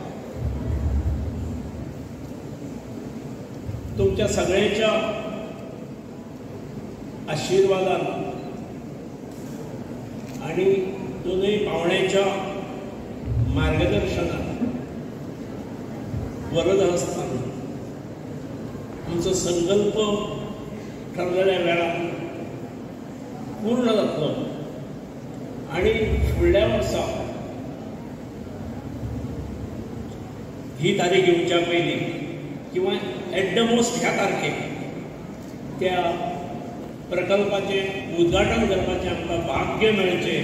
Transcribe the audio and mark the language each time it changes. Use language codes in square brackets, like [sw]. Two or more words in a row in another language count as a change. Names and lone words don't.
[kok] तुमच्या सगळ्यांच्या आशीर्वादान आणि दोनही पाहुण्यांच्या मार्गदर्शनात वरद असताना तुमचा संकल्प ठरलेल्या वेळात पूर्ण जातलो आणि फुडल्या वर्सा ही तारीख येवच्या पयलीं किंवा [en] at the most [kok] ह्या तारखेक त्या प्रकल्पाचे उद्घाटन करपाचें आमकां भाग्य मेळचें.